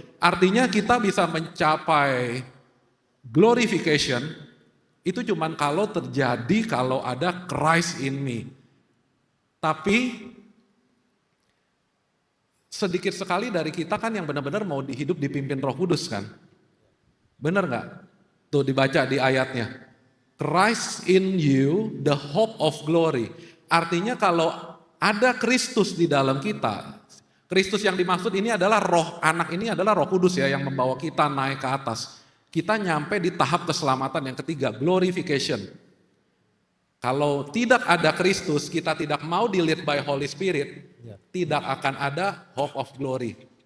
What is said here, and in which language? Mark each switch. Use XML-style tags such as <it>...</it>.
<id>Artinya kita bisa mencapai glorification, itu cuman kalau terjadi kalau ada</id> <en>Christ in me.</en> <id>Tapi sedikit sekali dari kita kan yang benar-benar mau hidup dipimpin Roh Kudus kan. Benar nggak? Tuh dibaca di ayatnya.</id> <en>Christ in you, the hope of glory.</en> <id>Artinya kalau ada Kristus di dalam kita, Kristus yang dimaksud ini adalah roh, anak ini adalah Roh Kudus ya yang membawa kita naik ke atas. Kita nyampe di tahap keselamatan yang ketiga, glorification. Kalau tidak ada Kristus, kita tidak mau di-</id> <en>lead by Holy Spirit,</en> <id>tidak akan ada</id> <en>hope of glory.</en>